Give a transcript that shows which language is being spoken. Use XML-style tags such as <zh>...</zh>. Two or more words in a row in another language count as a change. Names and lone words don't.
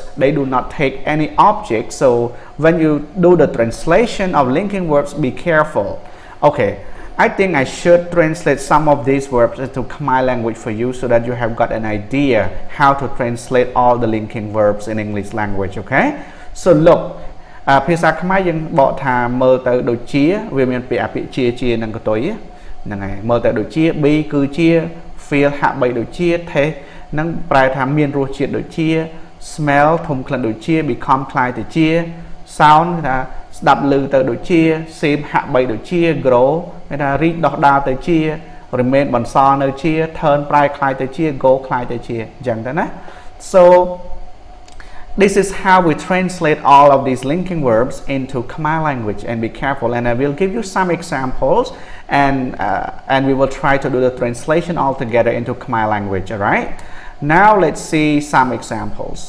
<en>They do not take any object. So when you do the translation of linking verbs, be careful. Okay, I think I should translate some of these verbs into Khmer language for you, so that you have got an idea how to translate all the linking verbs in English language. Okay, so look,</en> <km>ភាសាខ្មែរយើងបកថាមើលទៅដូចជាវាមានពាក្យអភិជានឹងកតុយហ្នឹងហើយមើលទៅដូចជា be គឺជា feel ហាក់បីដូចជា taste នឹងប្រែថាមានរសជាតិដូចជា smell ធំក្លិនដូចជា become คล้ายទៅជា sound គឺថា ស្ដាប់ឮទៅដូចជា seem ហាក់បីដូចជា grow គឺថារីកដុះដាលទៅជា remain បន្សល់នៅជា turn ប្រែคล้ายទៅជា go คล้ายទៅជាអញ្ចឹងទៅណា</km> <en>so this is how we translate all of these linking verbs into Khmer language, and be careful, and I will give you some examples, and we will try to do the translation all together into Khmer language. All right, now let's see some examples.</en>